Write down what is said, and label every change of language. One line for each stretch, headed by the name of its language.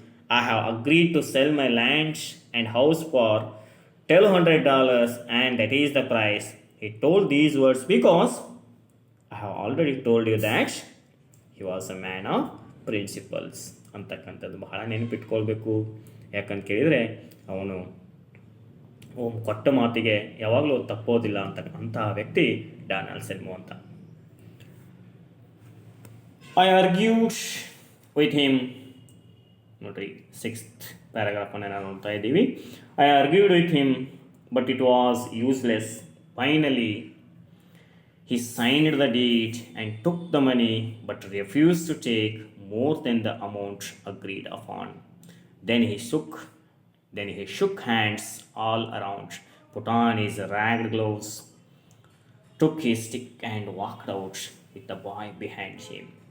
English: I have agreed to sell my land and house for $1,200 and that is the price. He told these words because I have already told you that he was a man of principles
Kannada: ಅಂತಕ್ಕಂಥದ್ದು ಬಹಳ ನೆನಪಿಟ್ಕೊಳ್ಬೇಕು. ಯಾಕಂತ ಕೇಳಿದರೆ ಅವನು ಕೊಟ್ಟ ಮಾತಿಗೆ ಯಾವಾಗಲೂ ತಪ್ಪೋದಿಲ್ಲ ಅಂತಹ ವ್ಯಕ್ತಿ ಡಾನಲ್ಸನ್ ಮೋ ಅಂತ.
English: I argued with him.
Kannada: ನೋಡ್ರಿ 6th ಪ್ಯಾರಾಗ್ರಾಫನ್ನು ನಾವು ನೋಡ್ತಾ ಇದ್ದೀವಿ.
English: I argued with him but it was useless. Finally he signed the deed and took the money but refused to take more than the amount agreed upon. Then he shook hands all around, put on his ragged gloves, took his stick and walked out with the boy behind him.